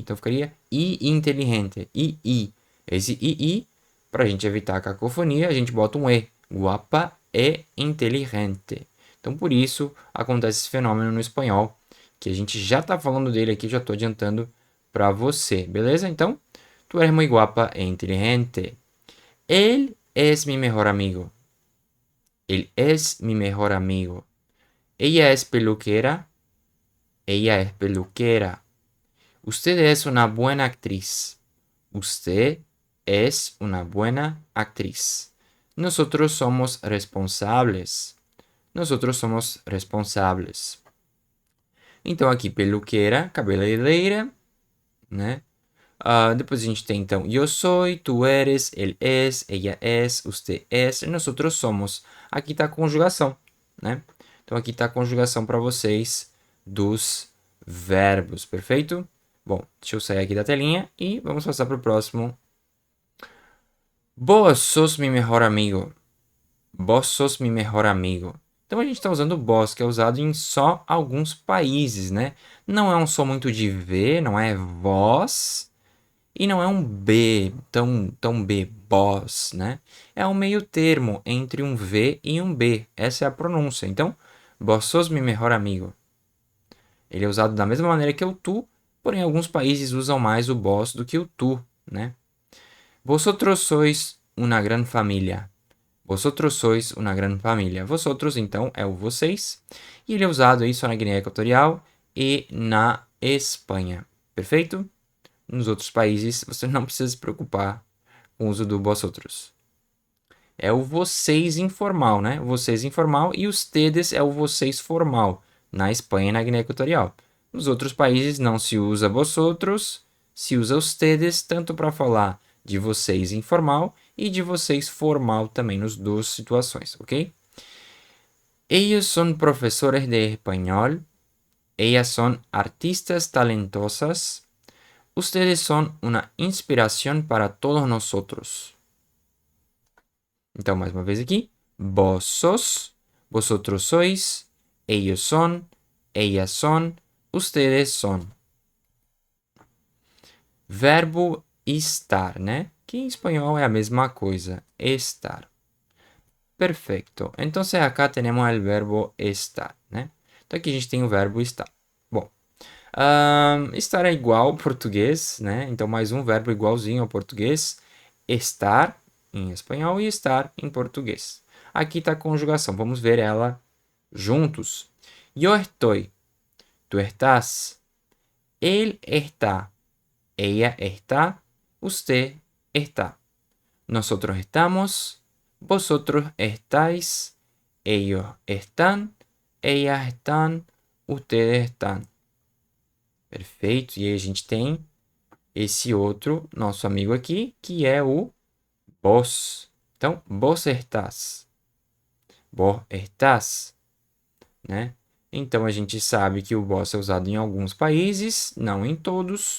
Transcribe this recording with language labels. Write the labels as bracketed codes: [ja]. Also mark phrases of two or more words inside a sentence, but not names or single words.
[pt] Então ficaria I inteligente. I. Esse I, para a gente evitar a cacofonia, a gente bota um E. [es] Guapa e inteligente. [pt] Então por isso acontece esse fenômeno no espanhol, que a gente já está falando dele aqui, já estou adiantando para você, beleza? Então, [es] tu eres muy guapa e inteligente. Él es mi mejor amigo. Él es mi mejor amigo. Ella es peluquera. Ella es peluquera. Usted es una buena actriz. Usted es una buena actriz. Nosotros somos responsables. Nosotros somos responsables. [pt] Então, aqui, peluqueira, cabeleireira, né? Depois a gente tem, então, [es] yo soy, tú eres, él es, ella es, usted es, nosotros somos. [pt] Aqui está a conjugação, né? Então, aqui está a conjugação para vocês dos verbos, perfeito? Bom, deixa eu sair aqui da telinha e vamos passar para o próximo. [es] Vos sos mi mejor amigo. Vos sos mi mejor amigo. [pt] Então a gente está usando o vos, que é usado em só alguns países, né? Não é um som muito de V, não é vós, e não é um B, tão B, boss, né? É um meio termo entre um V e um B. Essa é a pronúncia. Então, [es] vos sos mi mejor amigo. [pt] Ele é usado da mesma maneira que o tu, porém alguns países usam mais o vos do que o tu, né? [es] Vosotros sois una gran familia. Vosotros sois una gran familia. Vosotros, [pt] então, é o vocês. E ele é usado aí só na Guiné Equatorial e na Espanha. Perfeito? Nos outros países, você não precisa se preocupar com o uso do vosotros. É o vocês informal, né? Vocês informal e os tedes é o vocês formal, na Espanha e na Guiné Equatorial. Nos outros países não se usa vosotros, se usa os tedes, tanto para falar de vocês informal e de vocês formal também, nas duas situações, ok? [es] Ellos son profesores de español, ellas son artistas talentosas, ustedes son una inspiración para todos nosotros. [pt] Então, mais uma vez aqui. [es] Vos sos, vosotros sois, ellos son, ellas son, ustedes son. [pt] Verbo estar, né? Que em espanhol é a mesma coisa. Estar. Perfeito. Então, acá temos o verbo estar, né? Então, aqui a gente tem o verbo estar. Bom, estar é igual ao português, né? Então, mais um verbo igualzinho ao português. Estar em espanhol e estar em português. Aqui está a conjugação. Vamos ver ela juntos. [es] Yo estoy. Tú estás. Él está. Ella está. Usted está. Nosotros estamos. Vosotros estáis. Ellos están. Ellas están. Ustedes están. [pt] Perfeito. E aí a gente tem esse outro nosso amigo aqui, que é o vos. [es] Então, vos estás. Vos estás, né? [pt] Então, a gente sabe que o vos é usado em alguns países, não em todos.